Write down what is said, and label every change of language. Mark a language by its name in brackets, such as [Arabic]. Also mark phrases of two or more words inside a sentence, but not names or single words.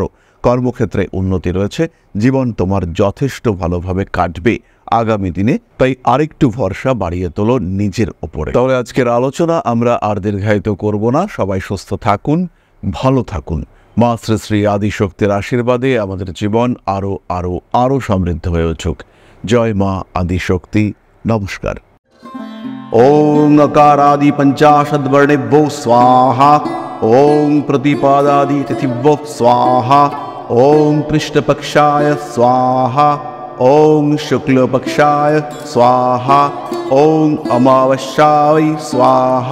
[Bangla] কর্মক্ষেত্রে উন্নতি রয়েছে, জীবন তোমার যথেষ্ট ভালোভাবে কাটবে আগামী দিনে, তাই আরেকটু ভরসা বাড়িয়ে তোলো নিজের ওপরে। তাহলে আজকের আলোচনা আমরা আর দীর্ঘায়িত করব না। সবাই সুস্থ থাকুন, ভালো থাকুন। মা শ্রী শ্রী আদিশক্তির আশীর্বাদে আমাদের জীবন আরও আরও আরও সমৃদ্ধ হয়ে উঠুক। জয় মা আদিশক্তি। নমস্কার। [Sanskrit] ওং अकारादि पंचाशद्वर्णेभ्यो स्वाहा। ओं प्रतिपादादि तिथिभ्यो स्वाहा। ओं पृष्ठपक्षाय स्वाहा। ओं शुक्लपक्षाय स्वाहा। ओं अमावस्याय स्वाहा।